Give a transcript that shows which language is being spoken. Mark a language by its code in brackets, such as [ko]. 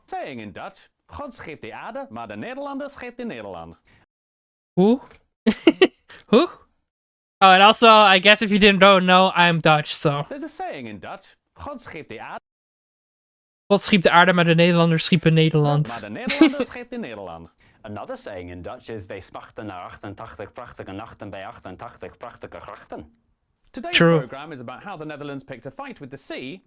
[en] Saying in Dutch, [nl] God schept de aarde, maar de Nederlander schept in Nederland. [en] Who? Who? Oh, and also, I guess if you didn't know, I'm Dutch, so. There's a saying in Dutch, [nl] God schept de aarde. God schiep de aarde, maar de Nederlanders schiepen Nederland. Maar de Nederlander schept in Nederland. [en] Another saying in Dutch is [nl] wij smachten naar 88 prachtige nachten bij 88 prachtige grachten. [en] Today's True. program is about how the Netherlands picked a fight with the sea